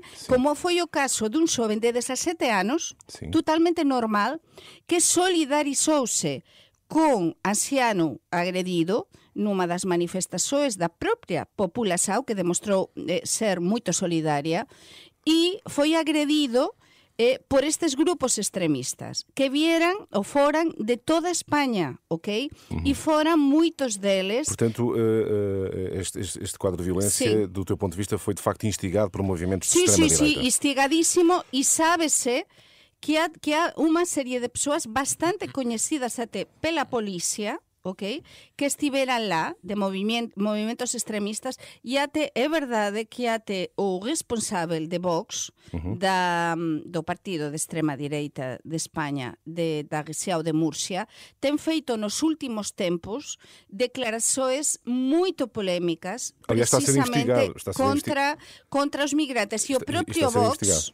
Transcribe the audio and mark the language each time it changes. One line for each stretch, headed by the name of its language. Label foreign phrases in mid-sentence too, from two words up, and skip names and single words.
Galician: Como foi o caso dun xoven de 17 anos, totalmente normal, que solidarizouse con anciano agredido nunha das manifestações da própria população, que demostrou ser moito solidaria, e foi agredido por estes grupos extremistas, que vieran ou foran de toda España, ok? E foran moitos deles...
Portuguese: Portanto, este quadro de violência, do teu ponto de vista, foi de facto instigado por movimentos de extrema-direita.
Galician: Sim, instigadíssimo, e sábese que há unha serie de persoas bastante coñecidas até pela policía, okay, que estiveran lá de movimentos extremistas, e até é verdade que até o responsável de Vox do partido de extrema direita de España, da rexión de Murcia, ten feito nos últimos tempos declarações moito polémicas precisamente contra os migrantes, e o propio Vox...